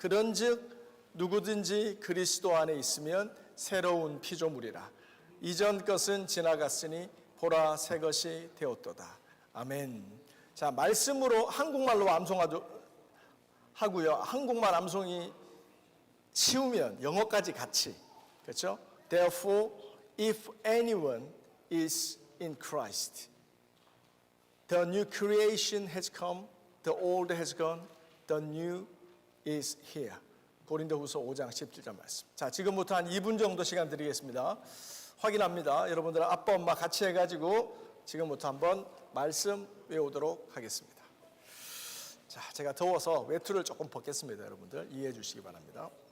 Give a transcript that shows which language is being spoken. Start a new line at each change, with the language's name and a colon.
Korean: 그런즉 누구든지 그리스도 안에 있으면 새로운 피조물이라. 이전 것은 지나갔으니 보라 새 것이 되었도다. 아멘. 자, 말씀으로 한국말로 암송하고요. 한국말 암송이 쉬우면 영어까지 같이. 그렇죠?
English: Therefore, if anyone is in Christ, the new creation has come, the old has gone, the new is here.
Korean: 고린도후서 5장 17절 말씀. 자, 지금부터 한 2분 정도 시간 드리겠습니다. 확인합니다. 여러분들 아빠 엄마 같이 해가지고 지금부터 한번 말씀 외우도록 하겠습니다. 자, 제가 더워서 외투를 조금 벗겠습니다. 여러분들 이해해 주시기 바랍니다.